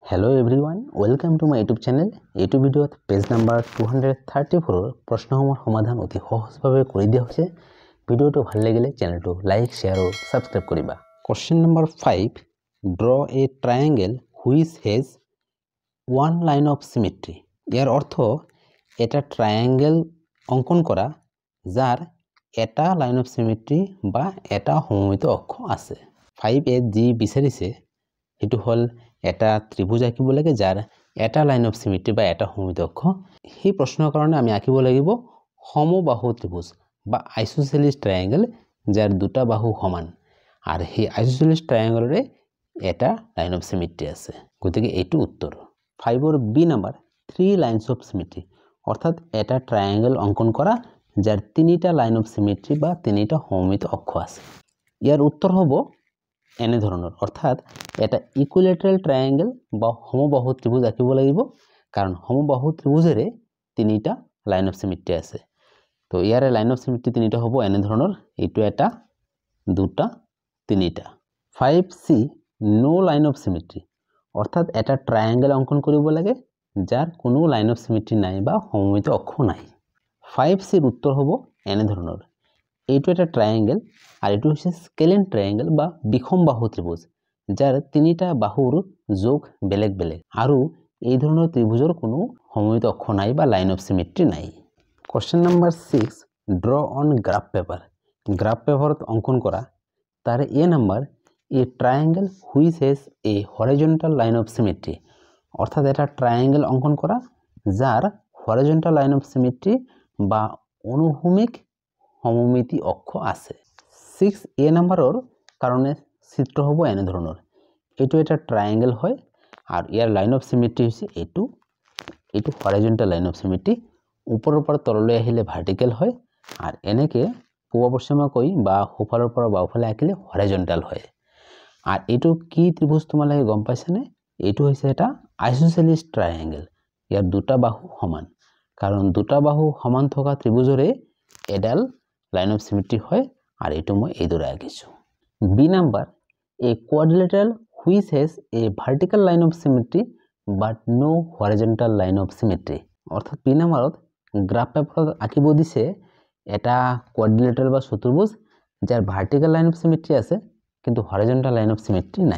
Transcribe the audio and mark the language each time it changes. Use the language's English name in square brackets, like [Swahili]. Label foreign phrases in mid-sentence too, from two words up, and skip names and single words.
[English] Hello everyone, welcome to my YouTube channel. [Assamese] এইটো ভিডিওত পেজ নাম্বাৰ 234 প্ৰশ্নসমূহৰ সমাধান অতি সহজভাৱে কৰি দিয়া হৈছে। ভিডিওটো ভাল লাগিলে চেনেলটো লাইক, শেয়াৰ আৰু সাবস্ক্ৰাইব কৰিবা। [English] Question number 5, draw a triangle which has one line of symmetry. [Assamese] ইয়াৰ অৰ্থ এটা ট্ৰায়াঙ্গেল অঙ্কন কৰা যাৰ এটা [English] line of symmetry [Assamese] বা এটা সমমিত অক্ষ আছে। 5a যি বিচাৰিছে এটো হল এটা ত্রিভুজ আঁকিব লাগে যার এটা [English] line of symmetry [Assamese] বা এটা সমমিত অক্ষ। সেই প্রশ্নের কারণে আমি আঁকিব লাগিব সমবাহু ত্রিভুজ বা [English] isosceles triangle [Assamese] যার দুটা বাহু সমান আর সেই আইসোসেলিস ট্রায়াঙ্গেলরে এটা [English] line of symmetry [Assamese] আছে। গতিকে এইটো উত্তর। 5 এর বি নাম্বার 3 [English] lines of symmetry [Assamese] অর্থাৎ এটা ট্রায়াঙ্গেল অঙ্কন করা যার তিনটা [English] line of symmetry [Assamese] বা তিনটা সমমিত অক্ষ আছে। ইয়ার উত্তর হবে এনে ধৰণৰ অর্থাৎ এটা [English] equilateral triangle [Assamese] বা সমবাহু ত্রিভুজ আঁকিব লাগিব কারণ সমবাহু ত্রিভুজেৰে তিনিটা [English] line of symmetry [Assamese] আছে। তো ইয়াৰে [English] line of symmetry [Assamese] তিনিটা হ'ব এনে ধৰণৰ, এইটো এটা দুটা তিনিটা। 5c [English] no line of symmetry [Assamese] অর্থাৎ এটা ট্রায়াঙ্গেল অঙ্কন কৰিব লাগে যার কোনো [English] line of symmetry [Assamese] নাই বা সমমিত অক্ষ নাই। 5c এর উত্তর হ'ব এনে ধৰণৰ, এইটো এটা ট্রায়াঙ্গেল আর এটো হচ্ছে [English] scalene triangle [Assamese] বা বিষম বাহু ত্রিভুজ যার তিনিটা বাহুর যোগ বেলেগ বেলেগ আৰু এই ধৰণৰ ত্রিভুজৰ কোনো সমমিত অক্ষ নাই বা [English] line of symmetry [Assamese] নাই। [English] Question number 6, draw on graph paper. graph paper [Assamese] অঙ্কন করা তার [English] a number a triangle which has a horizontal line of symmetry [Assamese] অর্থাৎ এটা ট্রায়াঙ্গেল অঙ্কন করা যার [English] horizontal line of symmetry [Assamese] বা অনুভূমিক সমমিতি অক্ষ আছে। 6a নাম্বাৰৰ কারণে চিত্র হব এনে ধৰণৰ, এইটো এটা ট্রায়াঙ্গেল হয় আর ইয়ার [English] line of symmetry [Assamese] হচ্ছে এইটো [English] horizontal line of symmetry, [Assamese] উপৰৰ পৰা তললৈ আহিলে ভাৰ্টিকেল হয় আর এনেকে পূব পশ্চিমকৈ বা সোঁফালৰ পৰা বাওঁফালে আঁকিলে হরিজন্টাল হয়। আর এইটো কি ত্রিভুজ তোমালোকে গম পাইছানে? এইটো হৈছে এটা [English] isosceles triangle. [Assamese] ইয়াৰ দুটা বাহু সমান কারণ দুটা বাহু সমান থকা ত্রিভুজৰে এডাল [English] line of symmetry [Assamese] হয় আর এইটো মই এইদৰে আঁকিছো। [English] b number a quadrilateral which has a vertical line of symmetry but no horizontal line of symmetry [Assamese] অর্থাৎ বি নাম্বারত গ্রাফ পেপারত আঁকিব দিছে এটা কোয়াড্রিলেটারাল বা চতুর্ভুজ যার [English] vertical line of symmetry [Assamese] আছে কিন্তু [English] horizontal line of symmetry [Assamese] নাই।